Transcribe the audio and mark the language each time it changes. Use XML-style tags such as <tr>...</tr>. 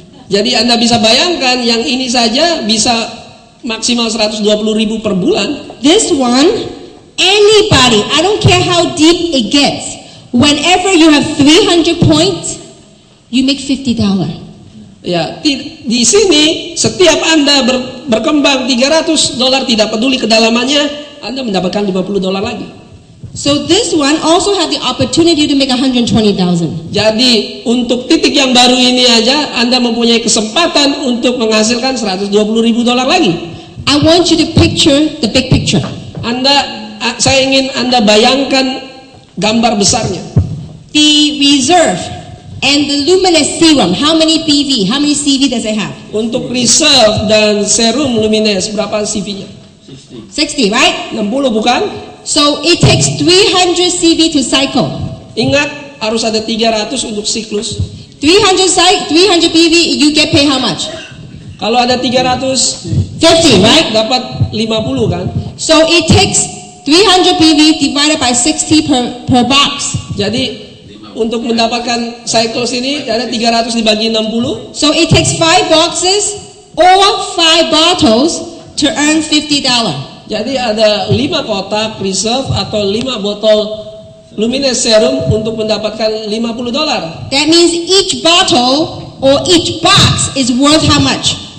<id>Jadi Anda bisa bayangkan yang ini saja bisa maksimal 120.000 per bulan.</id> <en>This one, anybody, I don't care how deep it gets, whenever you have 300 points, you make $50.</en> <id>Ya, di sini setiap Anda berkembang $300, tidak peduli kedalamannya, Anda mendapatkan $50 lagi.</id> <en>So this one also have the opportunity to make 120,000.</en> <id>Jadi untuk titik yang baru ini aja Anda mempunyai kesempatan untuk menghasilkan $120.000 lagi.</id> <en>I want you to picture the big picture.</en> <id>Saya ingin Anda bayangkan gambar besarnya.</id> <en>The reserve and the luminous serum, how many PV, how many CV does it have?</en> <id>Untuk reserve dan serum luminous berapa CV-nya?</id> <en>60, right?</en> <id>60 bukan?</id> <en>So it takes 300 CV to cycle.</en> <id>Ingat harus ada 300 untuk siklus.</id> <en>300 PV, you get paid how much?</en> <id>Kalau ada 350,</id> <en>50, right?</en> <id>dapat 50 kan?</id> <en>So it takes 300 PV divided by 60 per box.</en> <id>Jadi untuk mendapatkan cycles ini ada 300 dibagi 60.</id> <en>So it takes 5 boxes or 5 bottles to earn $50.</en> <id>Jadi ada 5 kotak reserve atau 5 botol luminous serum untuk mendapatkan $50.</id> <en>That means each bottle or each box is worth how much?</en>